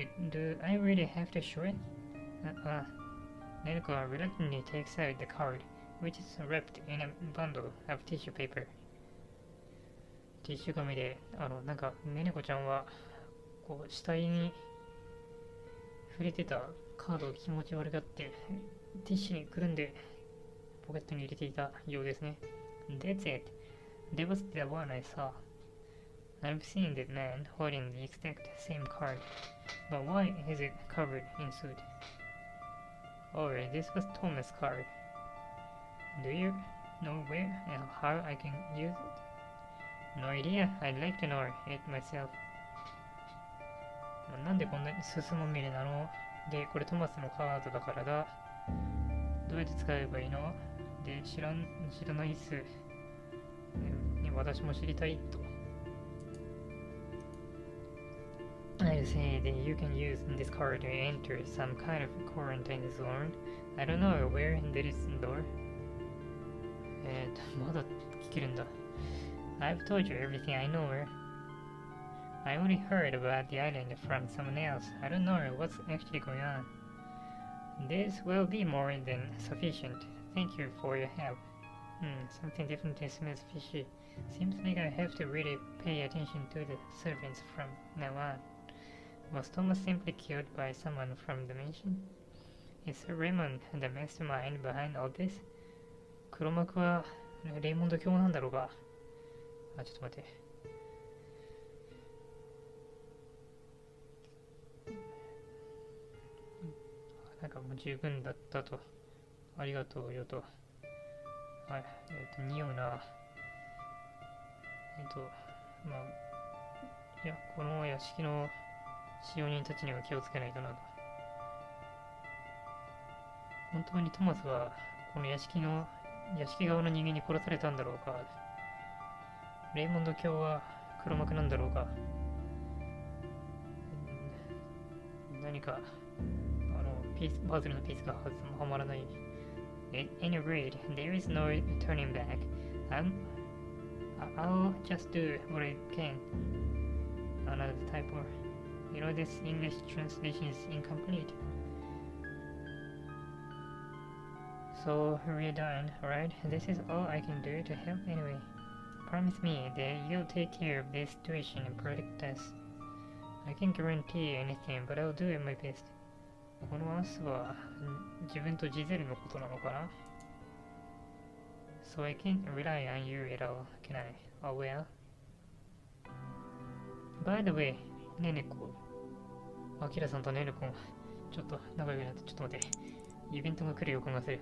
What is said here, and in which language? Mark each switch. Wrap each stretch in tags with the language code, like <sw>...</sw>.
<en>Do I really have to show it? Neneko reluctantly takes out the card, which is wrapped in a bundle of tissue paper.</en> <ja>ティッシュ紙で、なんか、ねねこちゃんは、こう、死体に触れてたカードを気持ち悪がって、ティッシュにくるんで、ポケットに入れていたようですね。</ja> <en>That's it. That was the one I saw. I've seen that man holding the exact same card, but why is it covered in soot? Oh, this was Thomas' card. Do you know where and how I can use it? No idea. I'd like to know it myself.</en> <ja>なんでこんなに進むミレなの？で、これトマスのカードだからだ。どうやって使えばいいの？で、知らないっす。私も知りたいと。</ja> <en>I say that you can use this card to enter some kind of quarantine zone. I don't know where there is a door.</en> <ja>まだ聞けるんだ。</ja> <en>I've told you everything I know. I only heard about the island from someone else. I don't know what's actually going on. This will be more than sufficient. Thank you for your help. Something definitely smells fishy. Seems like I have to really pay attention to the servants from now on. Was Thomas simply killed by someone from the mansion? Is Raymond the mastermind behind all this?</en> <ja>黒幕はレイモンド卿なんだろうか。ちょっと待って。なんかもう十分だったと。ありがとうよと。はい。匂うな。まあ、いや、この屋敷の使用人たちには気をつけないとなと。本当にトマスは、この屋敷側の人間に殺されたんだろうか。レイモンド卿は黒幕なんだろうか。何か、パズルのピースがはまらない。</ja> <en>At any rate, there is no turning back. I'll just do what I can. Another typo. You know, this English translation is incomplete. So we're done, right? This is all I can do to help anyway. Promise me that you'll take care of this situation and protect us. I can't guarantee anything, but I'll do my best.</en> <ja>このアスは自分とジゼルのことなのかな？</ja> <en>So I can't rely on you at all, can I? Oh well. By the way, ねねこ。</en> <ja>アキラさんとねねこがちょっと仲良くなって、ちょっと待って。イベントが来る予感がする。</ja>